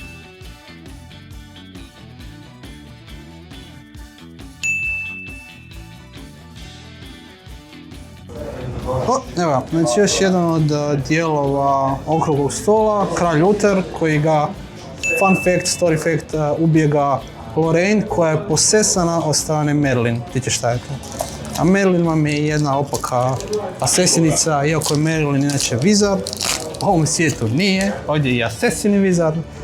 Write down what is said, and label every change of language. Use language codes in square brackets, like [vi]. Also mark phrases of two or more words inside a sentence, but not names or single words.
[bs] Evo, znači još jedan od dijelova okruglog stola, kralj Luther, koji ga, [en] fun fact, story fact, [bs] ubije ga Lorraine, koja je posesana od strane Merlin. Vidite šta je to? A Merlin vam je jedna opaka asesinica, iako je Merlin inače vizar. U ovom svijetu nije, ovdje je i asesini vizar.